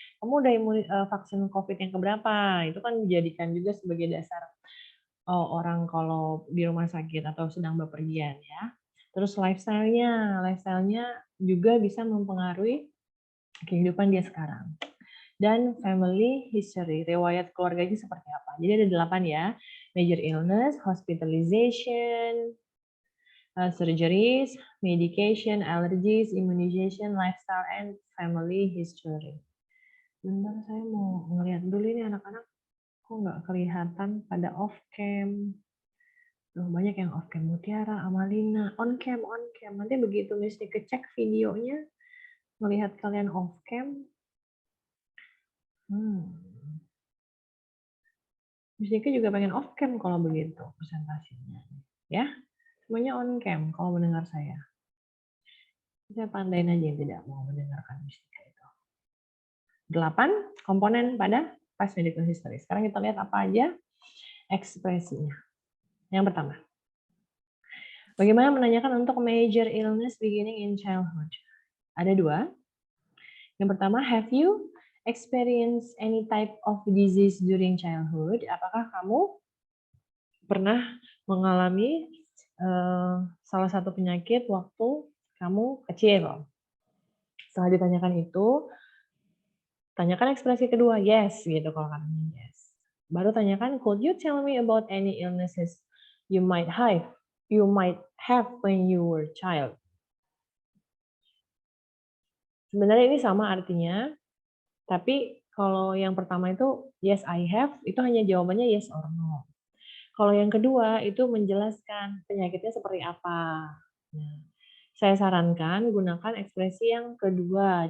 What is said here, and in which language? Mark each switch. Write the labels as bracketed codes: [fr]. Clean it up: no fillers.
[id] Kamu udah vaksin COVID yang keberapa? Itu kan dijadikan juga sebagai dasar orang kalau di rumah sakit atau sedang bepergian ya. Terus lifestyle-nya juga bisa mempengaruhi kehidupan dia sekarang. Dan family history, riwayat keluarganya seperti apa. Jadi ada 8 ya. [en] Major illness, hospitalization, surgeries, medication, allergies, immunization, lifestyle, and family history. [id] Bentar, saya mau ngeliat dulu ini anak-anak kok nggak kelihatan pada off cam. Loh, banyak yang off cam. Mutiara, Amalina, on cam. Nanti begitu Miss Nike cek videonya, melihat kalian off cam. Miss Nike juga pengen off cam kalau begitu presentasinya. Ya, semuanya on cam kalau mendengar saya. Saya pandain aja yang tidak mau mendengarkan Miss Nike itu. 8 komponen pada past medical history. Sekarang kita lihat apa aja ekspresinya. Yang pertama, bagaimana menanyakan untuk major illness beginning in childhood? Ada 2. Yang pertama, [en] have you experienced any type of disease during childhood? [id] Apakah kamu pernah mengalami salah satu penyakit waktu kamu kecil? Setelah ditanyakan itu, tanyakan ekspresi kedua, yes, gitu kalau katanya yes. Baru tanyakan, [en] could you tell me about any illnesses you might have when you were child? [id] Sebenarnya ini sama artinya, tapi kalau yang pertama itu [en] yes I have, [id] itu hanya jawabannya [en] yes or no. [id] Kalau yang kedua itu menjelaskan penyakitnya seperti apa. Nah, saya sarankan gunakan ekspresi yang kedua.